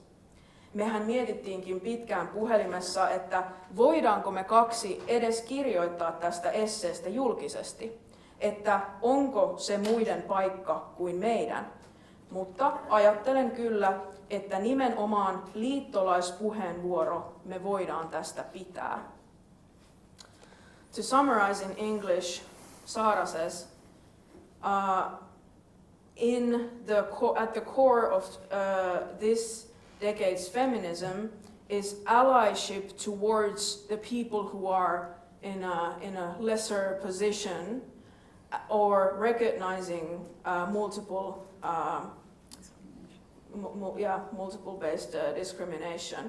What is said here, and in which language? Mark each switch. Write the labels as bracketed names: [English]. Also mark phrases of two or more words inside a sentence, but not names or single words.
[Finnish] Mehän mietittiinkin pitkään puhelimessa, että voidaanko me kaksi edes kirjoittaa tästä esseestä julkisesti, että onko se muiden paikka kuin meidän. Mutta ajattelen kyllä, että nimenomaan liittolaispuheenvuoro me voidaan tästä pitää. [English] To summarize in English, Saara says, at the core of this decade's feminism is allyship towards the people who are in a lesser position or recognizing multiple-based discrimination.